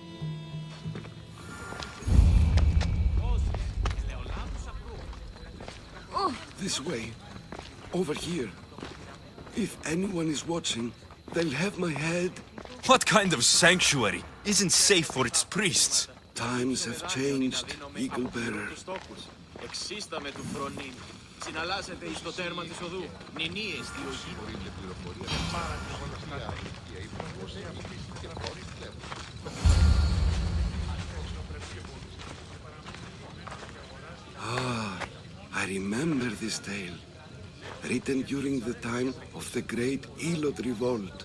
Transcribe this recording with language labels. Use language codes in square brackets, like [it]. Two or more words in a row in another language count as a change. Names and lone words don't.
[en] This way. Over here. If anyone is watching, they'll have my head. What kind of sanctuary isn't safe for its priests? Times have changed, Eagle Bearer. [el] Συναλλάσσεται εις το τέρμα της οδού. Νηνίες [en] I remember this tale. Written during the time of the Great Elot Revolt.